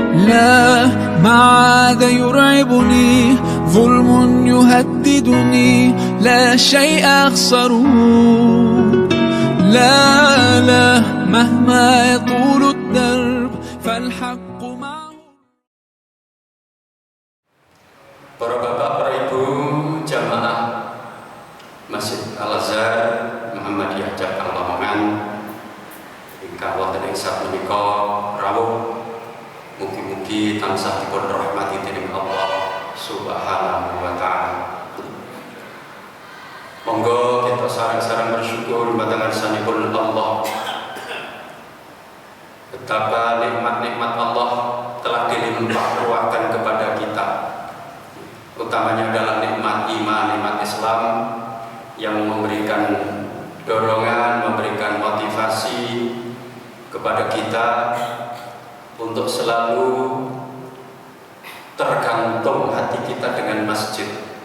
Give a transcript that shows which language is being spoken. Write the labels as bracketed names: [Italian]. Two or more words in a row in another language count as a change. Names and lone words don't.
[Arabic] لا ما عاد يرعبني ظلم يهددني لا شيء أخسره لا لا مهما يطول الدرب فالحق معه. [Javanese] Para bapak, para ibu, jamaah Masjid Al-Azhar Muhammadiyah Cabang Lamongan ingkang wonten ing sapunika rawuh, mugi-mugi tansah dipun rahmati dening [Arabic] الله سبحانه وتعالى. [Javanese] Monggo kita sareng-sareng bersyukur marang sanipun Allah. [Indonesian] Betapa nikmat-nikmat Allah telah dilimpahkan kepada kita. Utamanya adalah nikmat iman, nikmat Islam yang memberikan dorongan, memberikan motivasi kepada kita untuk selalu tergantung hati kita dengan masjid.